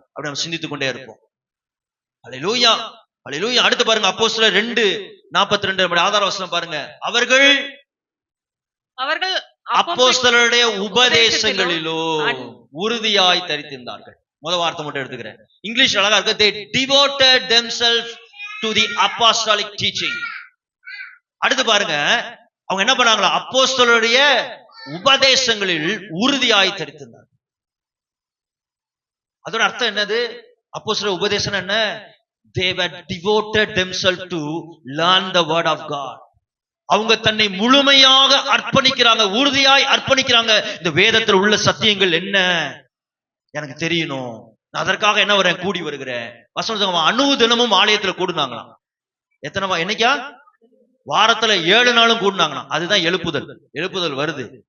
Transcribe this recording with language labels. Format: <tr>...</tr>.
<ta>அப்படி நம்ம சிந்தித்துக் கொண்டே இருப்போம். அல்லேலூயா, அல்லேலூயா. அடுத்து பாருங்க, அப்போஸ்தலர் 2:42 நம்முடைய ஆதார வசனம் பாருங்க. அவர்கள் அப்போஸ்தலருடைய உபதேசங்களிலோ உறுதியாய் தரித்திருந்தார்கள். முதல் வார்த்தை மட்டும் எடுத்துக்கிறேன், இங்கிலீஷ் அழகா இருக்கு.</ta> <en>they devoted themselves to the apostolic teaching.</en> <ta>அடுத்து பாருங்க, அவங்க என்ன பண்ணாங்களா? அப்போஸ்தலருடைய உபதேசங்களில் உறுதியாய் தரித்திருந்தார்கள். அதோட அர்த்தம் என்னது? அப்போஸ்தலர் உபதேசம் என்ன?</ta> <en>they were devoted themselves to learn the word of God.</en> <ta>அவங்க தன்னை முழுமையாக அர்ப்பணிக்கிறாங்க, உறுதியாய் அர்ப்பணிக்கிறாங்க. இந்த வேதத்தில் உள்ள சத்தியங்கள் என்ன எனக்கு தெரியணும், நான் அதற்காக என்ன வரேன், கூடி வருகிறேன். வசனம் அனுதினமும் ஆலயத்துல கூடுனாங்களாம். எத்தனை என்னைக்கா? வாரத்துல 7 நாளும் கூடுனாங்களாம். அதுதான் எழுப்புதல். எழுப்புதல் வருது.</ta>